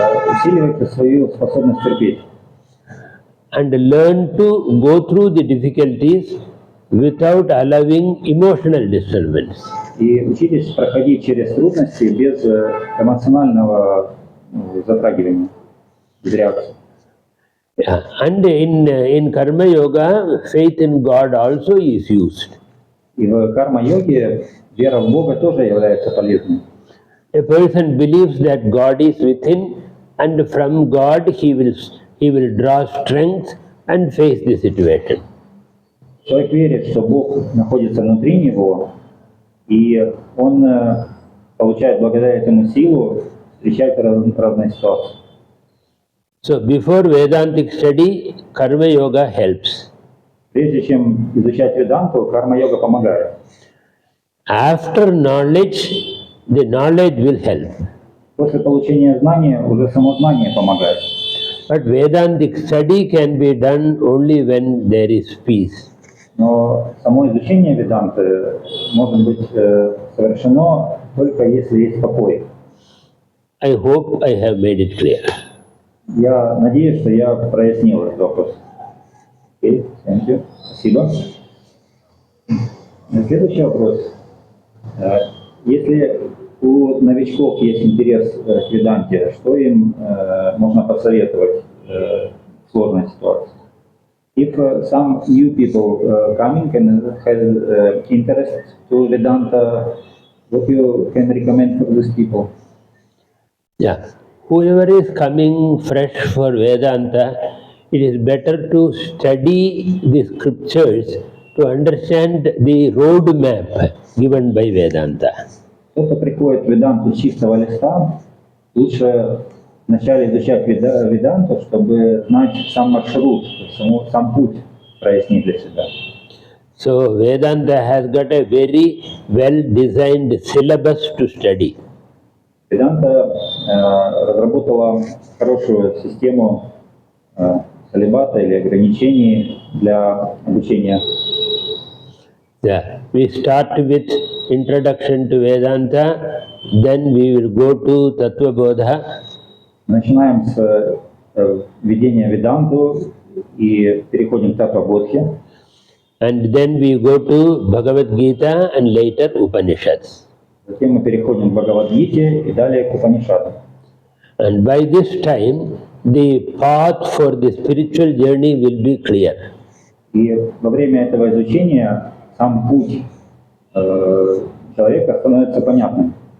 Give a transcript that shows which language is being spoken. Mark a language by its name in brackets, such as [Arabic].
[Russian] Усиливайте свою способность терпеть. [English] and learn to go through the difficulties without allowing emotional disturbance. [Russian] И учитесь проходить через трудности без эмоционального затрагивания, без реакции. [English] Yeah. And in Karma Yoga, faith in God also is used. [Russian] И в карма-йоге вера в Бога тоже является полезной. [English] A person believes that God is within, and from God he will draw strength and face the situation. [Russian] Человек верит, что Бог находится внутри него, и он получает благодаря этому силу встречать разные ситуации. [English] So before Vedantic study, Karma Yoga helps. [Russian] Прежде чем изучать веданту, карма-йога помогает. [English] After knowledge, the knowledge will help. [Russian] После получения знания уже само знание помогает. [English] But Vedantic study can be done only when there is peace. [Russian] Но само изучение веданты может быть совершено только если есть покой. [English] I hope I have made it clear. [Russian] Я надеюсь, что я прояснил этот вопрос. [English] Окей, thank you. [Russian] Спасибо. Следующий вопрос. Если у новичков есть интерес к веданте, что им можно посоветовать в сложной ситуации? [English] If some new people coming and has interest to Vedanta, what you can recommend for these people? Yeah. Whoever is coming fresh for Vedanta, it is better to study the scriptures to understand the roadmap given by Vedanta. [Russian] Кто-то приходит в веданту с чистого листа, лучше вначале изучать веданту, чтобы знать сам маршрут, сам путь прояснить для себя. [English] So Vedanta has got a very well-designed syllabus to study. [Russian] Веданта разработала хорошую систему салибата или ограничений для обучения. [English] Yeah. We start with introduction to Vedanta, then we will go to Tattva Bodha. [Russian] Начинаем с введения веданту и переходим к Таттва-бодхе. [English] And then we go to Bhagavad Gita and later Upanishads. [Russian] Затем мы переходим к Бхагавад-гите и далее к Упанишаду. [English] And by this time, the path for the spiritual journey will be clear. [Russian] И во время этого изучения сам путь человека становится понятным.